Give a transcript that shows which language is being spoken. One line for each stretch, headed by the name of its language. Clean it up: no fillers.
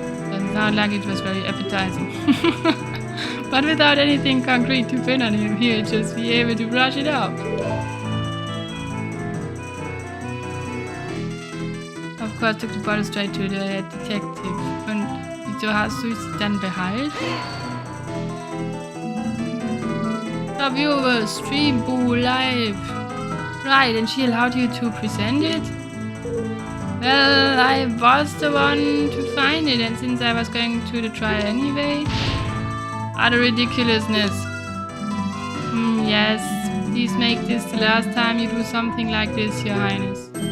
English: Doesn't sound like it was very appetizing. But without anything concrete to pin on him, he'll just be able to brush it off. Of course, took the bottle straight to the head detective.
German: Und wieso hast du es dann behalten?
English: The viewers, stream boo live. Right, and she allowed you to present it? Well, I was the one to find it, and since I was going to the trial anyway. Utter ridiculousness. Yes, please make this the last time you do something like this, Your Highness.